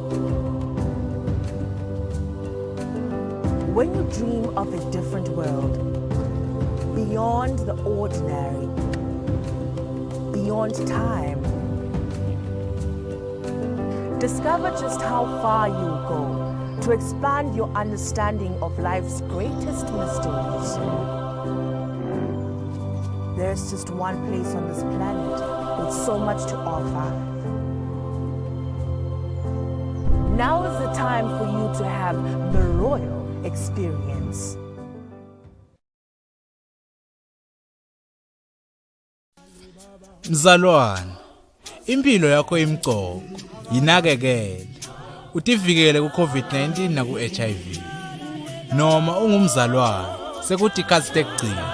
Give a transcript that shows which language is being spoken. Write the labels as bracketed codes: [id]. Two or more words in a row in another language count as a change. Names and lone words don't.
[en] When you dream of a different world, beyond the ordinary, beyond time, discover just how far you go to expand your understanding of life's greatest mysteries. There's just one place on this planet with so much to offer. Now is the time for you to have the royal experience. [ss] Mzalwane, impilo yakho imqoko, yinakekele. Utivikele ku-COVID-19 na ku-HIV. Noma ungumzalwane, sekuthi ikhathi tekugcina.